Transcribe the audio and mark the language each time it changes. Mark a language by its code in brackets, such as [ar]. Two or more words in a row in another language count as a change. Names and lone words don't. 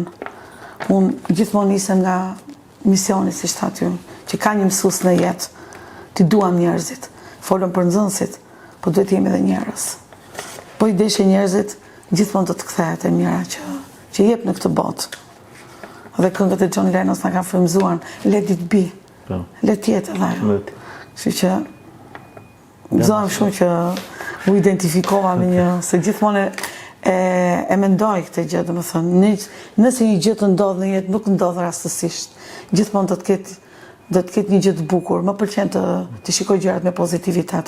[sq] Unë gjithmonë nisem nga misioni, siç thatë ju, që ka një mësues në jetë. Ti duam njerëzit. Folëm për nxënësit, po duhet jemi edhe njerëz. Po i deshe njerëzit, gjithmonë do të kthehet e mira që jep në këtë botë. Dhe këngët e John Lennon na kanë frymëzuar, [en] let it be. [sq] Let jetë edhe ajo. Kështu që gëzohem shumë që u identifikova me një, se gjithmonë e mendoj këtë gjë, domethënë, nëse një gjë të ndodh në jetë, nuk ndodh rastësisht. Gjithmonë do të ketë një gjë të bukur. Më pëlqen të shikoj gjërat me pozitivitet.